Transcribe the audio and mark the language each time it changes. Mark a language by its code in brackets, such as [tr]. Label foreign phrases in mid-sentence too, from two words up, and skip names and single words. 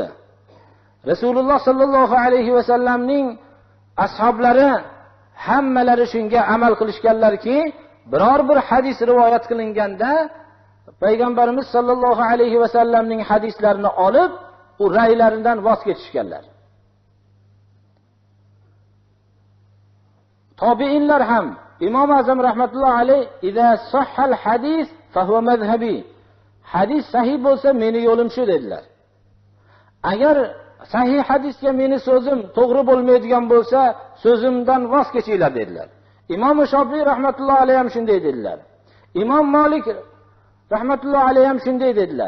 [uz] Rasululloh [ar] صلى الله عليه وسلم [uz] ashablari hammalari shunga amal qilishganlarki, biror bir hadis rivoyat qilinganda payg'ambarimiz [ar] صلى الله عليه وسلم [uz] hadislarini olib, u ra'ylaridan voz kechishganlar. Tobiinlar ham Imom Azam [ar] رحمة الله عليه إذا صح الحديث فهو مذهبي. [uz] Hadis sahih bo'lsa meni yo'lim shu dedilar. Agar sahih hadisga meni so'zim to'g'ri bo'lmaydigan bo'lsa, so'zimdan voz kechinglar dedilar. Imom Shofiy [ar] رحمة الله عليه [uz] ham shunday dedilar. Imom Malik [ar] رحمة الله عليه [uz] ham shunday dedilar.